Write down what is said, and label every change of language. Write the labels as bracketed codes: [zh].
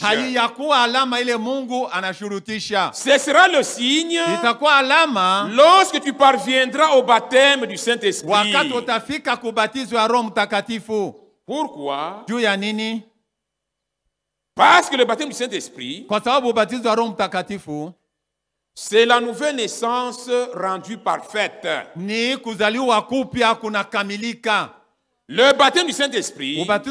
[sw] Haiyakuwa alama ile Mungu anashurutisha. [fr] Ce sera le signe [sw] itakuwa alama [fr] lorsque tu parviendras au baptême du Saint-Esprit. [sw] Wakati utafika kubatizwa na Roho Mtakatifu. [fr] Pourquoi? [sw] Juu ya nini? [fr] Parce que le baptême du Saint-Esprit, [sw] kwa sababu ubatizo wa Roho Mtakatifu, [fr] c'est la nouvelle naissance rendue parfaite. [sw] Ni kuzaliwa kupya kunakamilika. [fr] Le baptême du Saint-Esprit,